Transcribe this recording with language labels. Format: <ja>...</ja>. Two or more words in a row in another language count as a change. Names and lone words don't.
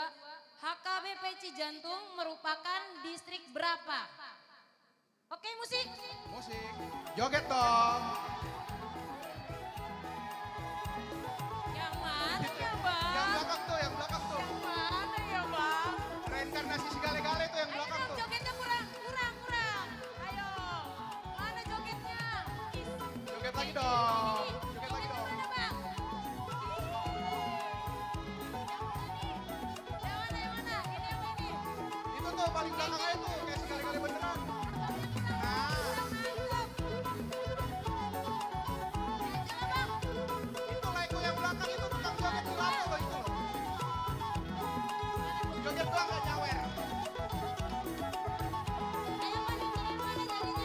<id>HKBP Cijantung merupakan distrik berapa? Oke, musik. Musik. Joget dong. Yang mana ya, Bang? Yang belakang tuh, yang belakang tuh. Yang mana ya, Bang? Reinkarnasi si gale-gale tuh yang belakang tuh. Jogetnya kurang. Ayo, mana jogetnya? Joget lagi dong. Joget lagi dong. Mana, Bang? Yang mana? Ini apa ini? Itu tuh paling belakang aja tuh, kayak si gale-gale beneran. Itu Lego yang belakang itu tukang joget di lampu loh itu. Joget doang gak nyawer. Ayo Bang, ini mana jadinya?</id>